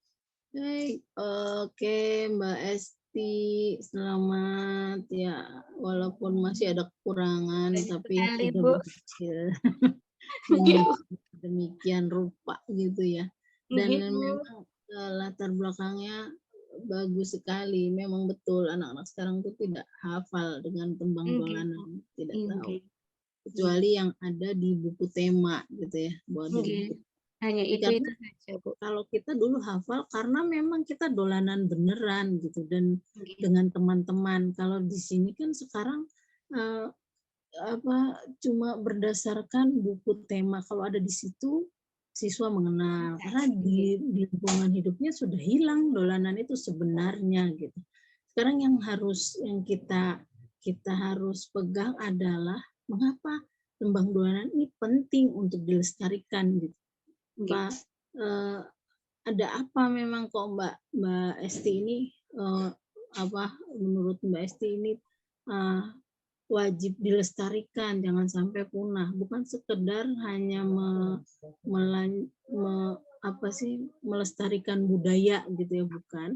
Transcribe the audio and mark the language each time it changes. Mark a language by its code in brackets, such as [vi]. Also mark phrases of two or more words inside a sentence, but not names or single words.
[id] Oke Mbak Esti, selamat ya, walaupun masih ada kekurangan tapi sudah berhasil demikian rupa gitu ya. Dan memang latar belakangnya bagus sekali. Memang betul anak-anak sekarang itu tidak hafal dengan [jv] tembang dolanan, [id] tidak tahu. Kecuali yang ada di buku tema gitu ya. Hanya itu saja, Bu. Kalau kita dulu hafal karena memang kita dolanan beneran gitu dan dengan teman-teman. Kalau di sini kan sekarang cuma berdasarkan buku tema. Kalau ada di situ siswa mengenal karena di lingkungan hidupnya sudah hilang dolanan itu sebenarnya gitu. Sekarang yang kita harus pegang adalah mengapa [jv] tembang dolanan [id] ini penting untuk dilestarikan gitu. Ada apa memang kok Mbak Esti ini menurut Mbak Esti ini wajib dilestarikan, jangan sampai punah. Bukan sekedar hanya melestarikan budaya gitu ya, bukan.